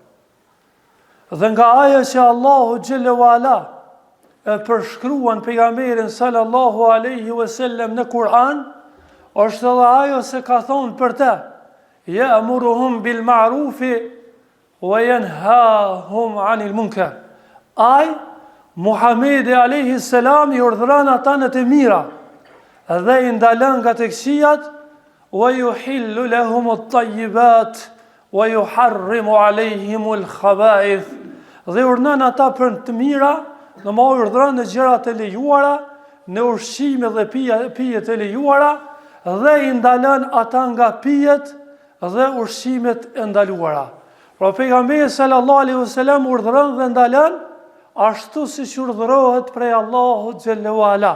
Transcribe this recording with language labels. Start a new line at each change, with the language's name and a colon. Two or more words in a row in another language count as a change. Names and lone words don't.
Albanian: Dhe nga ajo që Allahu
Arabic: جل وعلا
Albanian: e përshkruan pejgamberin
Arabic: صلى الله عليه وسلم
Albanian: në Kur'an, është edhe ajo se ka thonë për te,
Arabic: يأمرهم بالمعروف وينهاهم عن المنكر.
Albanian: Muhamedi
Arabic: عليه السلام
Albanian: i urdhëron ata në të mira dhe i ndalon nga të këqijat,
Arabic: ويحل لهم الطيبات ويحرم عليهم الخبائث.
Albanian: Dhe urdhëron ata për të mira, në më urdhëron në gjërat e lejuara, në ushqime dhe pijet e lejuara, dhe i ndalon ata nga pijet dhe ushqimet e ndaluara. Pra pejgamberi
Arabic: صلى الله عليه وسلم
Albanian: urdhëron dhe ndalon ashtu si që urdhërohet prej Allahut
Arabic: جل وعلا.